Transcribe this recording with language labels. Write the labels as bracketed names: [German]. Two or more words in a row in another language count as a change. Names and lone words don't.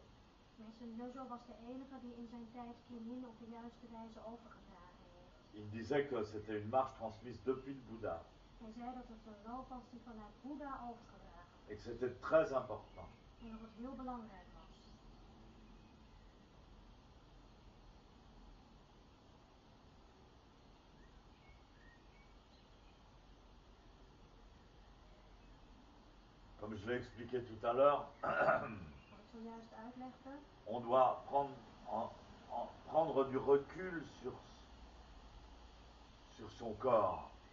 [Dutch] Meester Nyojo was de enige die in zijn tijd kinin op de juiste wijze overgedragen heeft. [French] Il disait que c'était une marche transmise depuis le Bouddha. [Dutch] Hij zei dat het een loop was die vanuit Boeddha overgedragen was. [French] Et que c'était très important. [Dutch] En dat het heel belangrijk was. [French] Comme je l'ai expliqué tout à l'heure, on doit prendre du recul sur son corps.